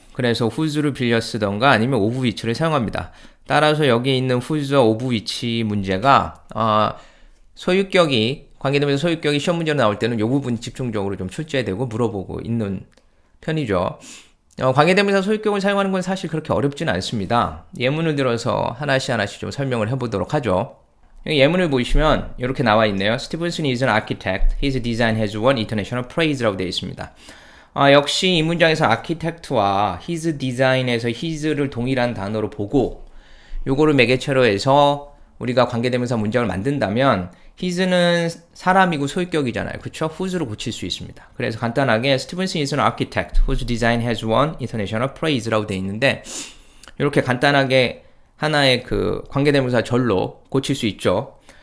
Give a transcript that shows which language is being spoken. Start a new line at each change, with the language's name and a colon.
Korean: 그래서 후주를 빌려 쓰던가 아니면 오브 위치를 사용합니다. 따라서 여기 있는 후주와 오브 위치 문제가 소유격이 관계되면서 소유격이 시험 문제로 나올 때는 이 부분 집중적으로 좀 출제되고 물어보고 있는 편이죠. 관계대명사 소유격을 사용하는 건 사실 그렇게 어렵진 않습니다. 예문을 들어서 하나씩 좀 설명을 해보도록 하죠. 예문을 보시면 이렇게 나와 있네요.
English: Stevenson is an architect. His design has won international praise라고
Korean: 되어 있습니다. 역시 이 문장에서 architect와 his design에서 his를 동일한 단어로 보고 요거를 매개체로 해서 우리가 관계대명사 문장을 만든다면 his는 사람이고 소유격이잖아요. 그쵸? whose로 고칠 수 있습니다. 그래서 간단하게
English: Stevenson is an architect whose design has won international praise
Korean: 라고 되어 있는데 이렇게 간단하게 하나의 그 관계대명사 절로 고칠 수 있죠.